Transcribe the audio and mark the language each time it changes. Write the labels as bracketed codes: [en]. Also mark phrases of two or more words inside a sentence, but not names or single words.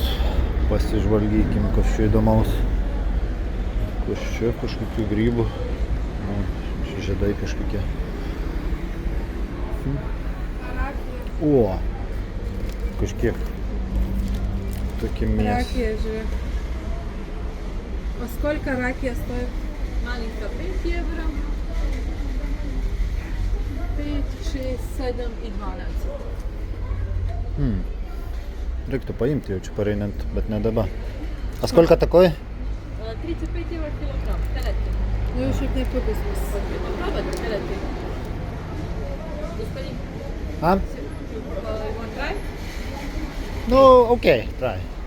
[lt] Pasižvalgykim, kas čia įdomaus. Kas čia kažkokių grybų. Žiedai kažkokie. О, kažkiek tokie мес. [ru] Ракия же. А сколько ракия стоит? Маленькая 5 евро. 5, 6, 7 и 12. [lt] Reiktų paimti jau čia pareinant, bet ne dabar. [ru] А сколько такой? 35 евро килограмм. Телятина. [lt] Nu jau šiaip nepigus bus. [ru] Попробуйте телятину. Господин, A? [en] you want try? [lt] Nu, okei, try.